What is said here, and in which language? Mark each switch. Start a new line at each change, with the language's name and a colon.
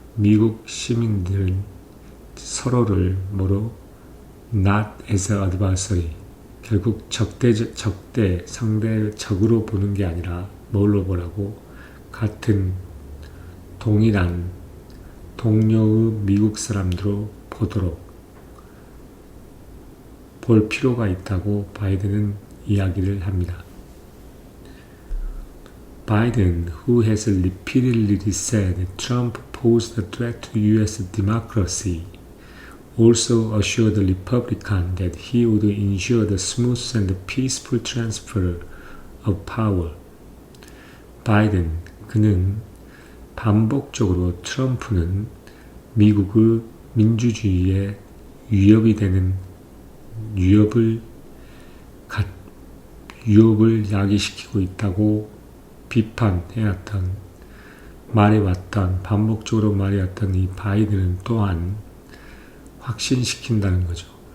Korean: 미국 시민들은 서로를
English: not as an adversary,
Korean: 결국 상대 적으로 보는 게 아니라 뭘로 보라고? 같은 동일한 동료의 미국 사람들로 볼 필요가 있다고 바이든은 이야기를 합니다.
English: Biden, who has repeatedly said Trump posed a threat to U.S. democracy, also assured the Republican that he would ensure the smooth and peaceful transfer of power.
Korean: 바이든, 그는 반복적으로 트럼프는 미국의 민주주의에 위협이 되는 위협을 야기시키고 있다고 비판해왔던 반복적으로 말해왔던 이 바이든은 또한 확신시킨다는 거죠.